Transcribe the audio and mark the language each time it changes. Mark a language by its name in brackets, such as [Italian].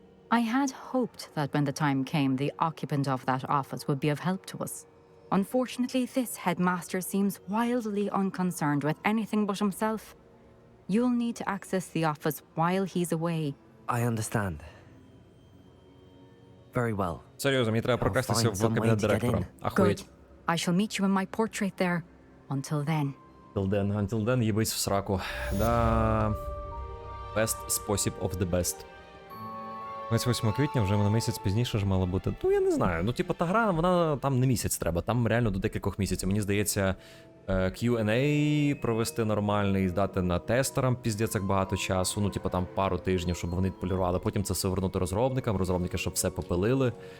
[English] I had hoped that when the time came, the occupant of that office would be of help to us. Unfortunately, this headmaster seems wildly unconcerned with anything but himself. You'll need to access the office while he's away. I understand. Very well. [Ukrainian] Серйозно, мені треба прокрастися в кабінет директора. Ахуєть. [English] I shall meet you in my portrait there. Until then. Until then, [Ukrainian] їбись в сраку. Да. [English] Best спосіб of the best. [Ukrainian] 28 квітня, вже на місяць пізніше ж мало бути. Ну, я не знаю. Ну, типу, та гра, вона там не місяць треба. Там реально до декількох місяців. Мені здається, Q&A провести нормальний, здати на тестерам піздець як багато часу. Ну, типу, там пару тижнів, щоб вони полірували. Потім це все вернути розробникам, розробники, щоб все попилили.